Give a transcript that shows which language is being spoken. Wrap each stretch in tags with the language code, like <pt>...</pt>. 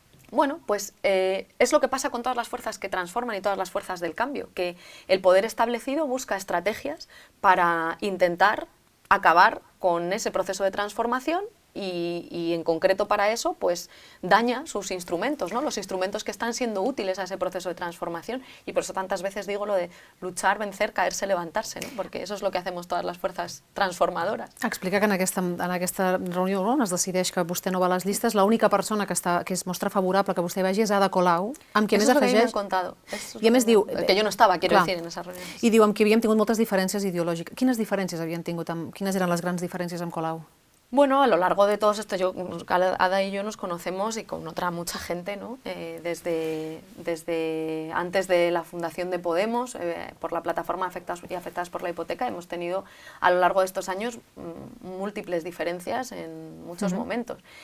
<es>bueno, pues es lo que pasa con todas las fuerzas que transforman y todas las fuerzas del cambio, que el poder establecido busca estrategias para intentar acabar con ese proceso de transformación y en concreto para eso pues daña sus instrumentos, ¿no? Los instrumentos que están siendo útiles a ese proceso de transformación y por eso tantas veces digo lo de luchar, vencer, caerse, levantarse, ¿no? Porque eso és el que hacemos todas</es> <ca>les forces transformadores. Explica que en aquesta reunió on es decideix que vostè no va a les llistes, l'única persona que es mostra favorable que vostè vagi és Ada Colau, amb qui a més afegeix... I a més diu... Que jo no estava,</ca> <es>quiero decir, en esas reuniones.</es> <ca>I diu amb qui havíem tingut moltes diferències ideològiques. Quines diferències havien tingut? Quines eren les grans diferències amb Colau?</ca> <es>Bueno, a lo largo de todos estos, Ada y yo nos conocemos y con otra mucha gente, ¿no? Desde antes de la fundación de Podemos, por la plataforma Afectadas por la Hipoteca, hemos tenido a lo largo de estos años múltiples diferencias en muchos momentos.</es>